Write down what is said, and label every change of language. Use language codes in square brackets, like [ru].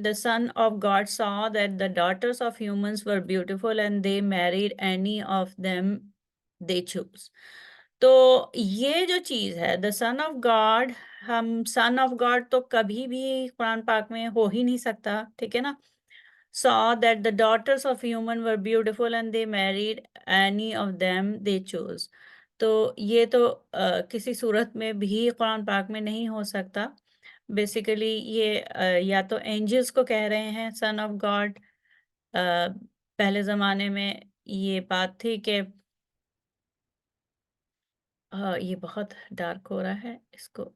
[en] The son of God saw that the daughters of humans were beautiful and they married any of them they chose. [ur] تو یہ جو چیز ہے [en] the son of God، [ur] ہم [en] son of God [ur] تو کبھی بھی قرآن پاک میں ہو ہی نہیں سکتا، ٹھیک ہے نا. [en] saw that the daughters of human were beautiful and they married any of them they chose. [ur] تو یہ تو کسی صورت میں بھی قرآن پاک میں نہیں ہو سکتا. بیسیکلی یہ یا تو اینجلس کو کہہ رہے ہیں سن آف گاڈ. پہلے زمانے میں یہ بات تھی کہ یہ بہت ڈارک ہو رہا ہے اس کو.